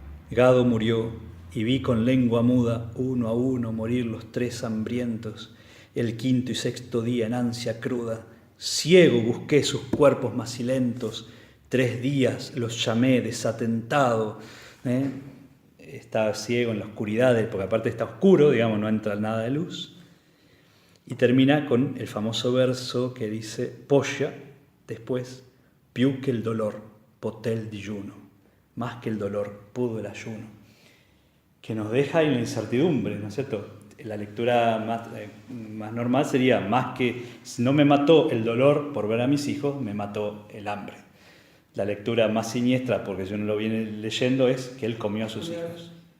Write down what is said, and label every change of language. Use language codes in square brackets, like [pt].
[es] Gado murió. Y vi con lengua muda, uno a uno, morir los tres hambrientos, el quinto y sexto día en ansia cruda. Ciego busqué sus cuerpos macilentos, 3 días los llamé desatentado. Está ciego en la oscuridad, porque aparte está oscuro, digamos, no entra nada de luz. Y termina con el famoso verso que dice, Polla, después, [it] più che il dolor, poté il digiuno. [es] Más que el dolor, pudo el ayuno. Que nos deja en la incertidumbre, ¿no es cierto? La lectura más normal sería, más que no me mató el dolor por ver a mis hijos, me mató el hambre. La lectura más siniestra, porque yo no lo viene leyendo, es que él comió a sus hijos.